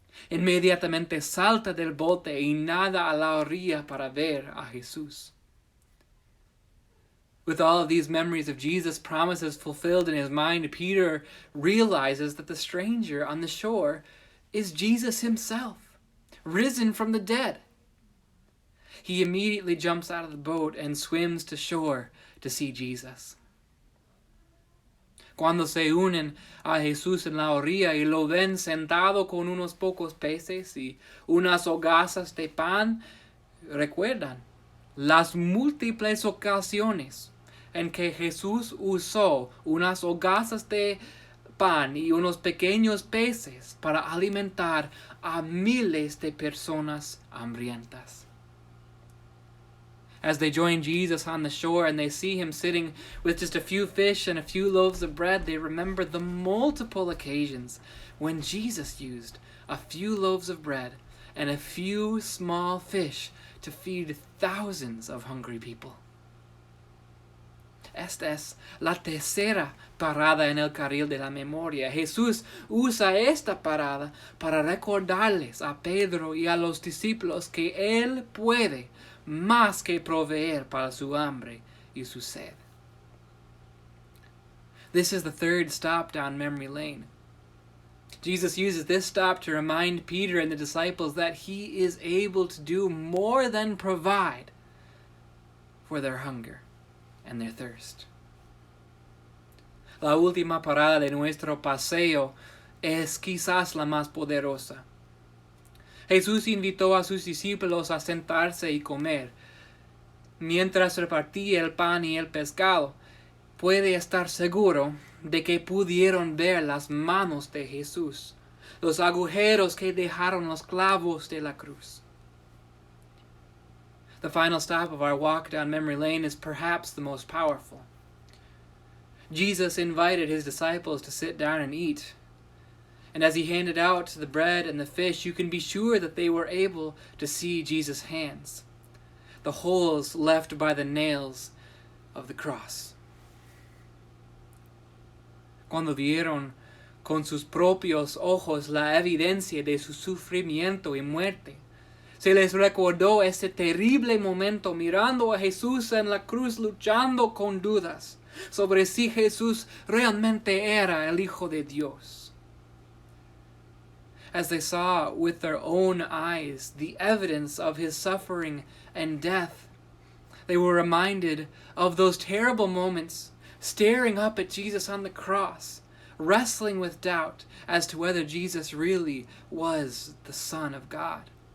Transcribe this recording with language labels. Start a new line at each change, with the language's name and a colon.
Spanish: Inmediatamente salta del bote y nada a la orilla para ver a Jesús.
English: With all of these memories of Jesus' promises fulfilled in his mind, Peter realizes that the stranger on the shore is Jesus himself, risen from the dead. He immediately jumps out of the boat and swims to shore to see Jesus.
Spanish: Cuando se unen a Jesús en la orilla y lo ven sentado con unos pocos peces y unas hogazas de pan, recuerdan las múltiples ocasiones en que Jesús usó unas hogazas de pan y unos pequeños peces para alimentar a miles de personas hambrientas.
English: As they join Jesus on the shore and they see him sitting with just a few fish and a few loaves of bread, they remember the multiple occasions when Jesus used a few loaves of bread and a few small fish to feed thousands of hungry people.
Spanish: Esta es la tercera parada en el carril de la memoria. Jesús usa esta parada para recordarles a Pedro y a los discípulos que Él puede más que proveer para su hambre y su sed.
English: This is the third stop down memory lane. Jesus uses this stop to remind Peter and the disciples that he is able to do more than provide for their hunger and their thirst.
Spanish: La última parada de nuestro paseo es quizás la más poderosa. Jesús invitó a sus discípulos a sentarse y comer. Mientras repartía el pan y el pescado, puede estar seguro de que pudieron ver las manos de Jesús, los agujeros que dejaron los clavos de la cruz.
English: The final stop of our walk down memory lane is perhaps the most powerful. Jesus invited his disciples to sit down and eat. And as he handed out the bread and the fish, you can be sure that they were able to see Jesus' hands, the holes left by the nails of the cross.
Spanish: Cuando vieron con sus propios ojos la evidencia de su sufrimiento y muerte, se les recordó ese terrible momento mirando a Jesús en la cruz luchando con dudas sobre si Jesús realmente era el Hijo de Dios.
English: As they saw with their own eyes the evidence of his suffering and death, they were reminded of those terrible moments, staring up at Jesus on the cross, wrestling with doubt as to whether Jesus really was the Son of God.